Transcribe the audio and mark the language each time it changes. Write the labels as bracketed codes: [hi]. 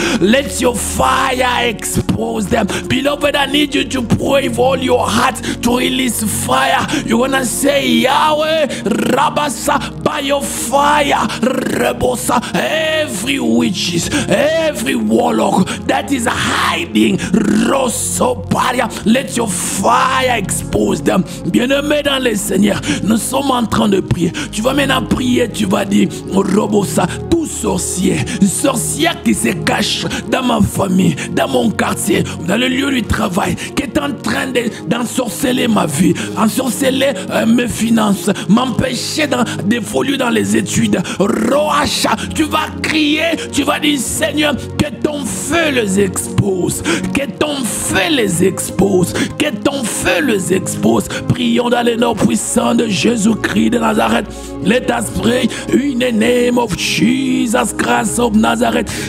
[en] Let your fire expose them. Beloved, I need you to pray with all your heart to release fire. You're gonna say, Yahweh, Rabasa, by your fire, Rebosa, every witches, every warlock that is hiding, Rosoparia, let your fire expose them. [fr] Bien-aimés dans le Seigneur, nous sommes en train de prier. Tu vas maintenant prier, tu vas dire, Robosa, tout sorcier qui se cache dans ma famille, dans mon quartier, dans le lieu du travail, qui est en train d'ensorceler ma vie, ensorceler mes finances, m'empêcher de évolues dans les études, Roacha, tu vas crier, tu vas dire Seigneur, que ton feu les expose, que ton feu les expose, que ton feu les expose. Prions dans les noms puissants de Jésus-Christ de Nazareth. [en] Let us pray in the name of Jesus Christ of Nazareth.